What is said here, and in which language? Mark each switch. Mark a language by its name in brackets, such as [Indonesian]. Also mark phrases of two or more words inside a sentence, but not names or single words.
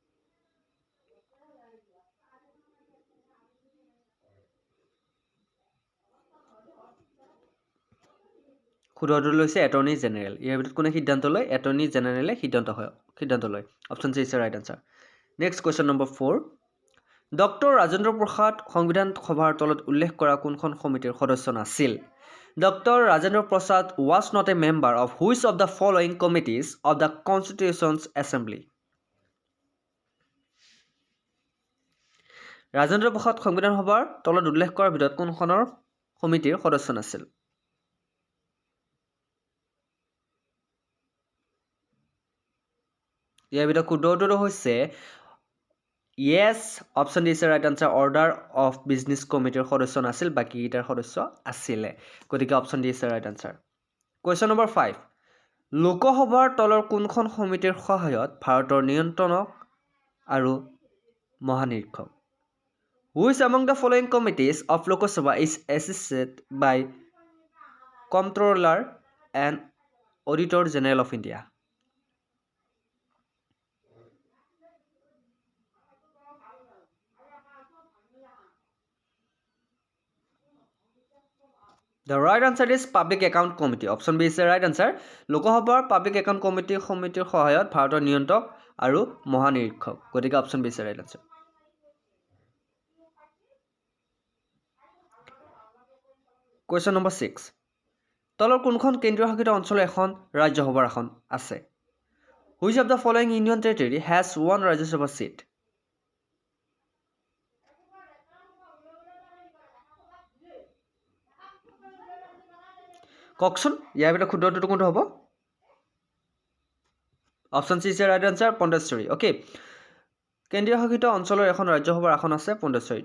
[Assamese] শুদ্ধটো লৈছে [English] attorney general. [Assamese] ইয়াৰ ভিতৰত কোনে সিদ্ধান্ত লয়? [English] attorney generale [Assamese] সিদ্ধান্ত লয়। [English] option C is right answer. next question number 4. [Assamese] ডক্টৰ ৰাজেন্দ্ৰ প্ৰসাদ সংবিধান সভাৰ তলত উল্লেখ কৰা কোনখন সমিতিৰ সদস্য নাছিল? [English] Doctor Rajendra Prasad was not a member of which of the following committees of the constitutions assembly? [Assamese] ৰাজেন্দ্ৰ প্ৰসাদ সংবিধান সভাৰ তলত উল্লেখ কৰাৰ ভিতৰত কোনখনৰ সমিতিৰ সদস্য নাছিল? ইয়াৰ ভিতৰত শুদ্ধটো হৈছে [English] yes, option D is right answer. [Assamese] অৰ্ডাৰ অফ বিজনেছ কমিটিৰ সদস্য নাছিল, বাকীকেইটাৰ সদস্য আছিলে। [English] গতিকে option D is right answer. question number 5. [Assamese] লোকসভাৰ তলৰ কোনখন সমিতিৰ সহায়ত ভাৰতৰ নিয়ন্ত্ৰণক আৰু মহানিৰীক্ষক? [English] হুইচ among the following committees of Lok Sabha is assisted by Comptroller and Auditor General of India? The right answer is Public Account Committee. Option B is the right answer. [Assamese] লোকসভাৰ পাব্লিক একাউণ্ট সমিতিৰ সহায়ত ভাৰতৰ নিয়ন্ত্ৰক আৰু মহানিৰীক্ষক। [English] গতিকে option B is the right answer. question number 6. [Assamese] তলৰ কোনখন কেন্দ্ৰীয় শাসিত অঞ্চলৰ এখন ৰাজ্যসভাৰ আসন আছে? [English] Which of the following Union Territory has one ৰাজ্যসভা seat? [Assamese] কওকচোন, ইয়াৰ ভিতৰত শুদ্ধটো কোনটো হ'ব? [English] option C is the right answer, পণ্ডিচেৰী। [Assamese] অ'কে, কেন্দ্ৰীয় শাসিত অঞ্চলৰ এখন ৰাজ্যসভাৰ আসন আছে পণ্ডিচেৰীত।